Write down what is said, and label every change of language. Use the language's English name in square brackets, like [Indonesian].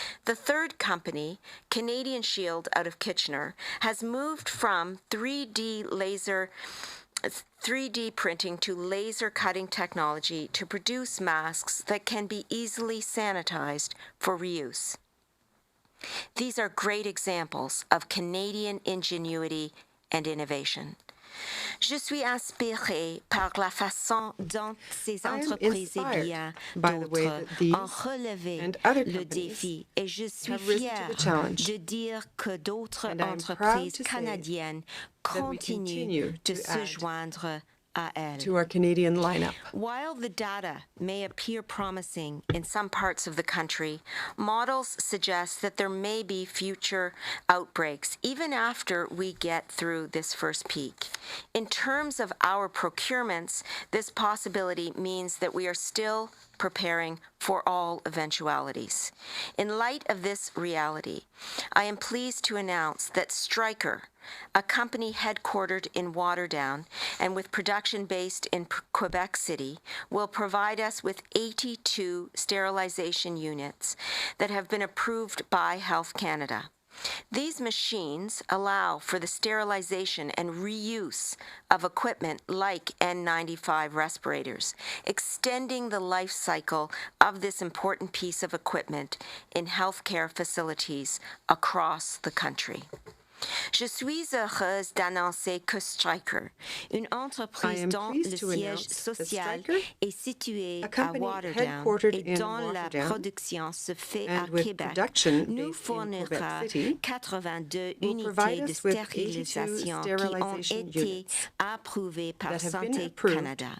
[English] The third company, Canadian Shield out of Kitchener, has moved from 3D printing to laser cutting technology to produce masks that can be easily sanitized for reuse. These are great examples of Canadian ingenuity and innovation. [French] Je suis inspirée par la façon dont ces entreprises et bien d'autres ont relevé le défi et je suis fière de dire que d'autres entreprises canadiennes continuent de se joindre [English] to our Canadian lineup. While the data may appear promising in some parts of the country, models suggest that there may be future outbreaks even after we get through this first peak. In terms of our procurements, this possibility means that we are still preparing for all eventualities. In light of this reality, I am pleased to announce that Stryker, a company headquartered in Waterdown and with production based in Quebec City, will provide us with 82 sterilization units that have been approved by Health Canada. These machines allow for the sterilization and reuse of equipment like N95 respirators, extending the life cycle of this important piece of equipment in healthcare facilities across the country. [French] Je suis heureuse d'annoncer que Stryker, une entreprise dont le siège social est situé à Waterdown et dont la production se fait à Québec, nous fournira 82 unités de stérilisation qui ont été approuvées par Santé Canada.